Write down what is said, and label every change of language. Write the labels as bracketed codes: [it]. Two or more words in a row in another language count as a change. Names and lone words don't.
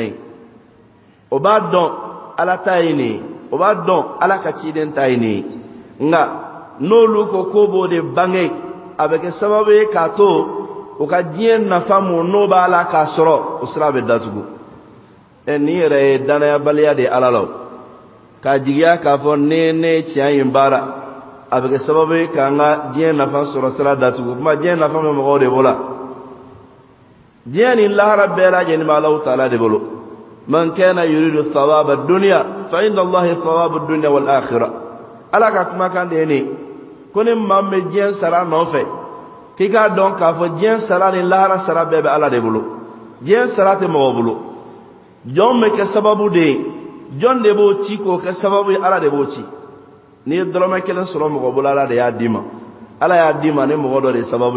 [bm] ye o b'a dɔn Ala ta ye nin ye o b'a dɔn Ala ka ciden ta ye nin ye nka n'olu ko b'o de bange a bɛ kɛ sababu ye k'a to u ka diɲɛ nafa mun n'o b'a la k'a sɔrɔ o sira bɛ datugu nin yɛrɛ ye danayabaliya de ye Ala la k'a jigiya k'a fɔ ne ye tiɲɛ in baara a bɛ kɛ sababu ye k'an ka diɲɛ nafa sɔrɔ sira datugu kuma diɲɛ nafa bɛ mɔgɔw de bolo diɲɛ ni lahara bɛɛ lajɛlen bɛ Alahu Taala de bolo [ar] من كان يريد ثواب الدنيا فإن الله ثواب الدنيا والآخرة [bm] Ala ka kumakan de ye nin ko ni maa min bɛ diɲɛ sara nɔfɛ k'i k'a dɔn k'a fɔ diɲɛ sara ni lahara sara bɛɛ bɛ Ala de bolo diɲɛ sara tɛ mɔgɔ bolo jɔn bɛ kɛ sababu de ye jɔn de b'o ci k'o kɛ sababu ye Ala de b'o ci n'i ye dɔrɔmɛ kelen sɔrɔ mɔgɔ bolo Ala de y'a d'i ma Ala y'a d'i ma ni mɔgɔ dɔ de sababu ye